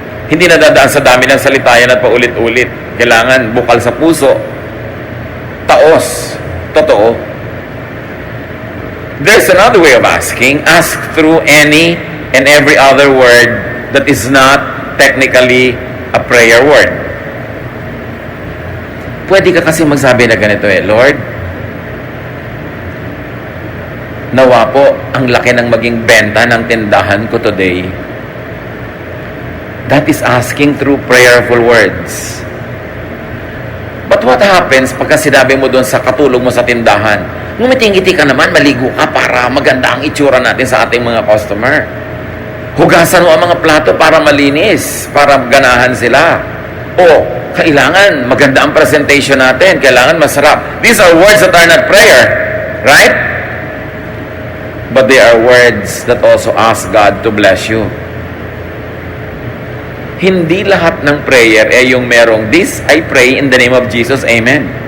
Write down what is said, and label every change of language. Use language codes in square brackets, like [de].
[tl] Hindi nadadaan sa dami ng salita yan at paulit-ulit. Kailangan bukal sa puso, taos, totoo. [en] There's another way of asking. Ask through any and every other word that is not technically a prayer word. [tl] Pwede ka kasi magsabi na ganito Lord, nawa po ang laki ng maging benta ng tindahan ko today. [en] That is asking through prayerful words. But what happens [tl] pagka sinabi mo doon sa katulog mo sa tindahan, ngumiting-ngiti ka naman, maligo ka para maganda ang itsura natin sa ating mga customer. Hugasan mo ang mga plato para malinis, para ganahan sila. O, kailangan maganda ang presentation natin, kailangan masarap. [en] These are words that are not prayer, right? But they are words that also ask God to bless you. [tl] Hindi lahat ng prayer yung merong, [en] this I pray in the name of Jesus, Amen.